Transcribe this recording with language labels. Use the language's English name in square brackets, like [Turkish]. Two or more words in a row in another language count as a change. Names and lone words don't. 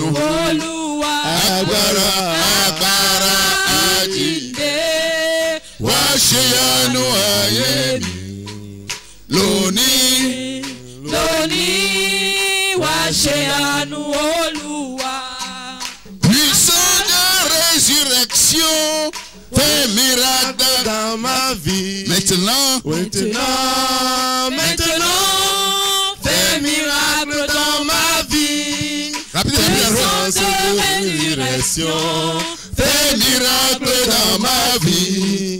[Yoruba] Olúwa. Agbára àjíǹde, washeyanu ayé mi. Lónìí, washeyanu Olúwa. [French] Puissant de résurrection, fais miracle dans ma vie. Maintenant, fais miracle dans ma vie. Puissant de résurrection, fais miracle dans ma vie.